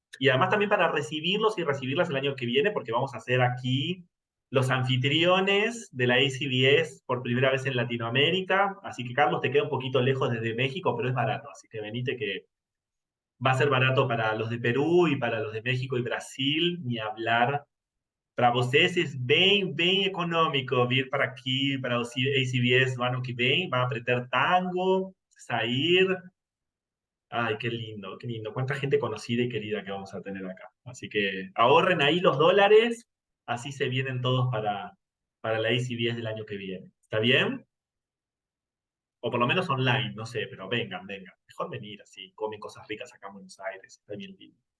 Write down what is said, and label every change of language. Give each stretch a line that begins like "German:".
Spanish: Y además también para recibirlos y recibirlas el año que viene, porque vamos a hacer aquí los anfitriones de la ACBS por primera vez en Latinoamérica. Así que, Carlos, te queda un poquito lejos desde México, pero es barato. Así que venite que va a ser barato para los de Perú y para los de México y Brasil, ni hablar.
Portuguese: Para vocês é bem, bem econômico vir para aqui, para o ACBS no ano que vem.
Spanish: Van a aprender tango, sair. Ay, qué lindo, qué lindo. Cuánta gente conocida y querida que vamos a tener acá. Así que ahorren ahí los dólares, así se vienen todos para la ACBS del año que viene. ¿Está bien? O por lo menos online, no sé, pero vengan, vengan. Mejor venir así, comen cosas ricas acá en Buenos Aires, está bien lindo.